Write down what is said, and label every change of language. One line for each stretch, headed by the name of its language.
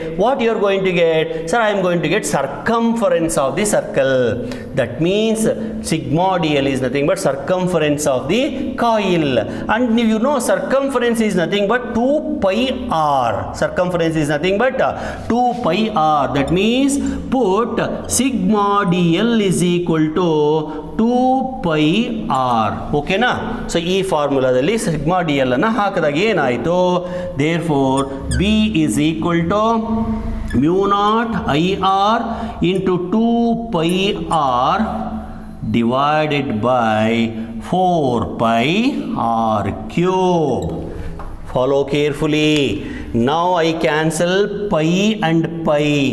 English: What you are going to get? Sir, I am going to get circumference of the circle. That means sigma D L is nothing but circumference of the coil. And you know circumference is nothing but 2 pi r. Circumference is nothing but 2 pi r. That means put sigma dl is equal to 2 pi r. Okay na?
Kannada: So ಈ ಫಾರ್ಮುಲಾದಲ್ಲಿ sigma D L ಅನ್ನು ಹಾಕಿದಾಗ ಏನಾಯಿತು?
English: Therefore b is equal to mu naught I r into 2 pi r divided by 4 pi r cube. Follow carefully. Now I cancel pi and pi.